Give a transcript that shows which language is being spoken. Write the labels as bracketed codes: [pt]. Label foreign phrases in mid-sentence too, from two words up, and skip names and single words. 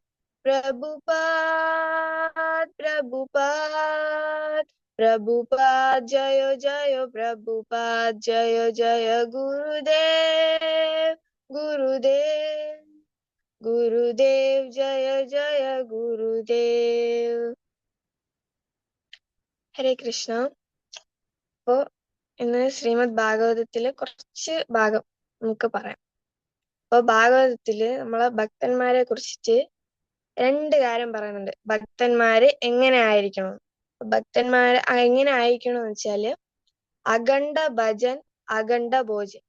[sa] प्रभुपाद जय जय प्रभुपाद जय जय गुरुदेव जय जय गुरुदेव. [ml] ഹരേ കൃഷ്ണ. അപ്പോ ഇന്ന് ശ്രീമദ് ഭാഗവതത്തിലെ കുറച്ച് ഭാഗം നമുക്ക് പറയാം. അപ്പൊ ഭാഗവതത്തില് നമ്മളെ ഭക്തന്മാരെ കുറിച്ചിട്ട് 2 കാര്യം പറയുന്നുണ്ട്. ഭക്തന്മാര് എങ്ങനെ ആയിരിക്കണം, ഭക്തന്മാര് എങ്ങനെ ആയിരിക്കണം എന്ന് വെച്ചാല് അഖണ്ഡ ഭജൻ അഖണ്ഡ ഭോജൻ.